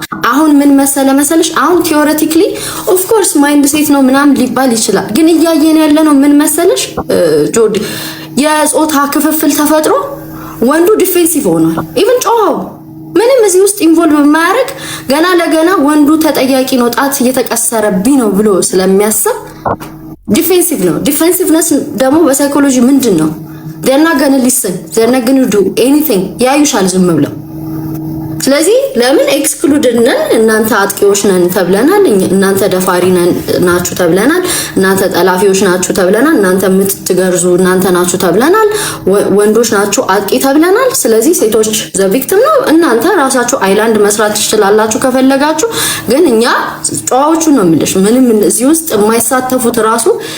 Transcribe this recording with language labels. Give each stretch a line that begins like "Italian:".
Amharic: አሁን ምን መሰለሽ አሁን
English: ቲዮሬቲካሊ ኦፍ ኮርስ ማይንድ ሴት
Amharic: ነው ምናምን ሊባል ይችላል። ግን እያየን ያለነው ምን መሰለሽ ጆርዲ፣ የጾታ ክፍፍል ተፈጥሮ ወንዱ ዲፌንሲቭ ሆኗል። ኢቭን ጮሃው ምንም እዚህ ውስጥ ኢንቮልቭ የማያደርግ ገና ለገና ወንዱ ተጠያቂ ነው ጣት እየተቀሰረብኝ ነው ብሎ ስለሚያስብ ዲፌንሲቭ ነው። ዲፌንሲቭነስ ደግሞ በሳይኮሎጂ ምንድን ነው?
English: they're not gonna listen, they're not gonna do anything።
Amharic: ያዩሻል ዝም ብለው። ስለዚህ ለምን ኤክስክሉድድ ነን? እናንተ አጥቂዎች ነን ተብለናል፣ እናንተ ደፋሪ ናችሁ ተብለናል፣ እናንተ ጠላፊዎች ናችሁ ተብለናል፣ እናንተ የምትገርዙ እናንተ ናችሁ ተብለናል፣ ወንዶች ናችሁ አጥቂ ተብለናል። ስለዚህ ሴቶች ዘ ቪክቲም ነው። እናንተ ራሳችሁ አይላንድ መስራት ትችላላችሁ ከፈለጋችሁ። ግን እኛ ጨዋዎቹ ነው የምልሽ። ምንም እዚህ ውስጥ የማይሳተፉት ራሱ